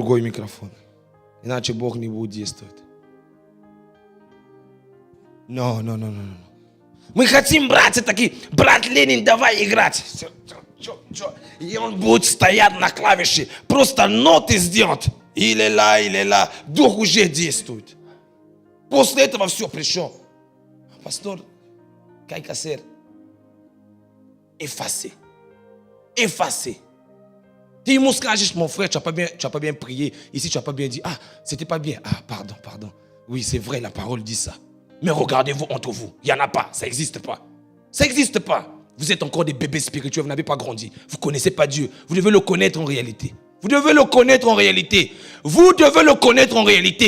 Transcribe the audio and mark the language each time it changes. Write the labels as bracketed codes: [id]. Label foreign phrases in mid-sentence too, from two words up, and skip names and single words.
[ru] Иначе Бог не будет действовать. [fr] Non. [ru] Мы хотим, братья, такие, брат Ленин, давай играть. И он будет стоять на клавише, просто ноты сделать. [fr] Il est là, [ru] дух уже действует. После этого все пришел. Пастор, как сэр, effacé. Ты ему скажешь, [fr] mon frère, tu n'as pas bien prié. Ici, tu n'as pas bien dit, c'était pas bien. Pardon. Oui, c'est vrai, la parole dit ça. Mais regardez-vous entre vous. Il n'y en a pas, ça n'existe pas. Vous êtes encore des bébés spirituels, vous n'avez pas grandi. Vous ne connaissez pas Dieu. Vous devez le connaître en réalité. Vous devez le connaître en réalité.